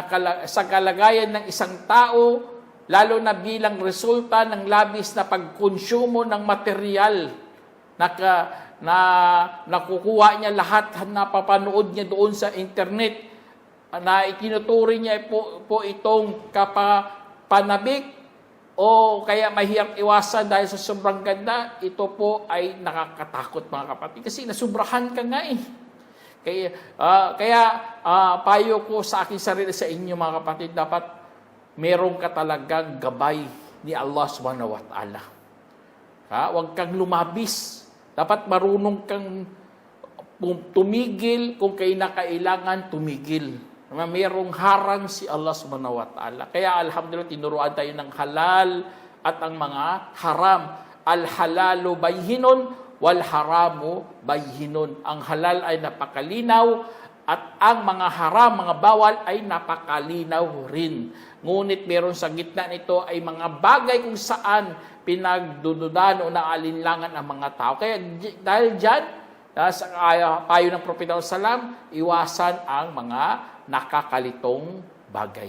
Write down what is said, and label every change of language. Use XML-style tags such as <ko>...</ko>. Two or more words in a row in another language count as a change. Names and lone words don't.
<tl>sa kalagayan ng isang tao, lalo na bilang resulta ng labis na pagkonsumo ng material na nakukuha niya lahat, napapanood niya doon sa internet, na itinuturi niya po itong kapapanabik o kaya mahirap iwasan dahil sa sobrang ganda. Ito po ay nakakatakot, mga kapatid, kasi nasubrahan ka nga eh. Kaya payo ko sa aking sarili sa inyo, mga kapatid, dapat meron ka talagang gabay ni Allah</tl> <ar>سبحانه وتعالى.</ar> <tl>Huwag kang lumabis. Dapat marunong kang tumigil kung kailangan tumigil. Mayroong harang si Allah</tl> <ar>سبحانه وتعالى.</ar> <tl>Kaya alhamdulillah, tinuruan tayo ng halal at ang mga haram.</tl> <ar>الحلال بين والحرام بين.</ar> <tl>Ang halal ay napakalinaw at ang mga haram, mga bawal ay napakalinaw rin. Ngunit meron sa gitna nito ay mga bagay kung saan pinagdududan o naalinlangan ang mga tao. Kaya dahil dyan, sa payo ng Propeta Sallam, iwasan ang mga nakakalitong bagay.</tl>